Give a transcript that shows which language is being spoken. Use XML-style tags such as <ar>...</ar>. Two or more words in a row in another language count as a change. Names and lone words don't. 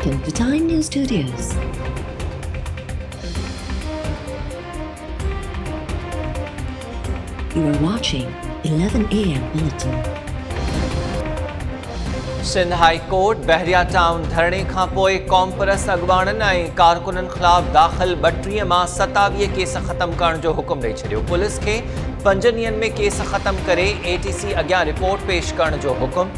<en>The Time News Studios. You are watching 11 AM Bulletin.</en> <sd>सिंध हाई कोर्ट बहरिया टाउन धरणे खां पोइ क़ौम परस्त अॻुवाणनि ऐं कारकुननि ख़िलाफ़ दाख़िल 32 मां 27 केस ख़त्म करण जो हुकुम ॾेई छॾियो। पुलिस खे 5 ॾींहनि में केस ख़त्म करे ATC अॻियां रिपोर्ट पेश करण जो हुकुम।</sd>